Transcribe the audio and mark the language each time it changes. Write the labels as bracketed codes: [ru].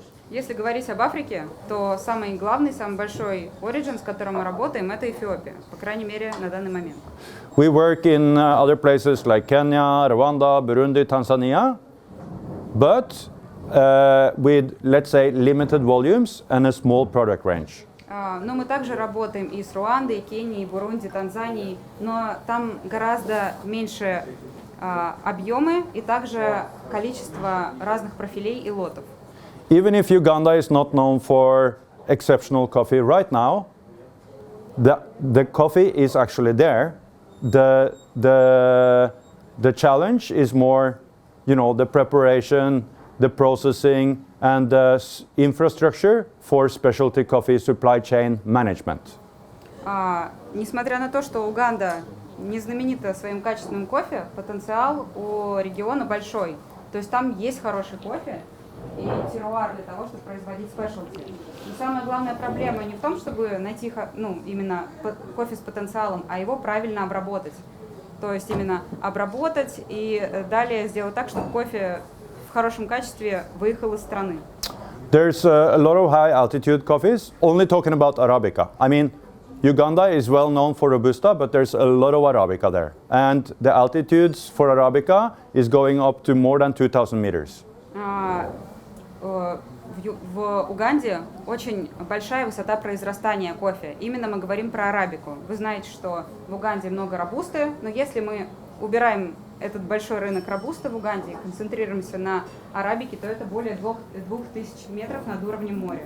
[ru] Если говорить об Африке, то самый главный, самый большой origin, с которым мы работаем, это Эфиопия, по крайней мере, на данный момент. [en] We work in other places like Kenya, Rwanda, Burundi, Tanzania, but with, let's say, limited volumes and a small product range. [ru] Но мы также работаем и с Руандой, и Кенией, и Бурунди, Танзанией, но там гораздо меньше объемы и также количество разных профилей и лотов. [en] Even if Uganda is not known for exceptional coffee right now, the coffee is actually there. The challenge is more, you know, the preparation, the processing, and the infrastructure for specialty coffee supply chain management. [ru] Несмотря на то, что Уганда не знаменита своим качественным кофе, потенциал у региона большой. То есть там есть хороший кофе и теруар для того, чтобы производить спешелти. И самая главная проблема не в том, чтобы найти именно кофе с потенциалом, а его правильно обработать. То есть именно обработать и далее сделать так, чтобы кофе в хорошем качестве выехал из страны. [en] There's a lot of high altitude coffees, only talking about Arabica. I mean, Uganda is well known for Robusta, but there's a lot of Arabica there. And the altitudes for Arabica is going up to more than 2,000 meters. [ru] В Уганде очень большая высота произрастания кофе. Именно мы говорим про арабику. Вы знаете, что в Уганде много робусты, но если мы убираем этот большой рынок робусты в Уганде и концентрируемся на арабике, то это более 2000 метров над уровнем моря.